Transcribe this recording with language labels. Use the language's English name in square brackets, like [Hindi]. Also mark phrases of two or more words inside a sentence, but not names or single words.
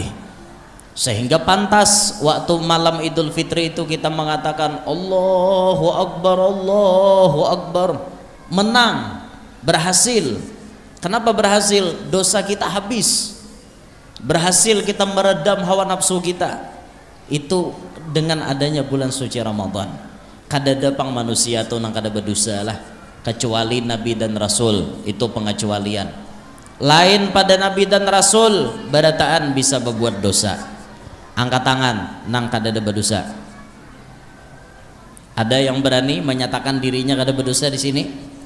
[Indonesian] Sehingga pantas waktu malam Idul Fitri itu kita mengatakan [Arabic] الله أكبر الله أكبر. [Indonesian] Menang, berhasil. Kenapa berhasil? Dosa kita habis. Berhasil kita meredam hawa nafsu kita. Itu dengan adanya bulan suci Ramadan. [Banjar] Kada dapang manusia tuh nang kada berdosa lah, kecuali Nabi dan Rasul, itu pengecualian. Lain pada Nabi dan Rasul barataan bisa berbuat dosa. Angkat tangan nang kada ada berdosa. Ada yang berani menyatakan dirinya kada berdosa di sini?